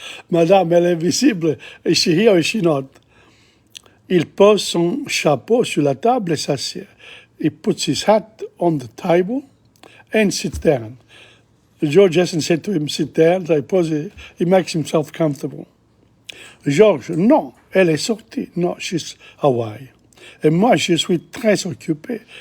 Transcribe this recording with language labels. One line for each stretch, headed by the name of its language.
French: Madame, elle est visible.
English: Is she here or is she not?
French: Il pose son chapeau sur la table et s'assied.
English: He puts his hat on the table and sits down. George hasn't said to him, sit down, so he makes himself comfortable.
French: Georges, non, elle est sortie.
English: No, she's away.
French: Et moi, je suis très occupé.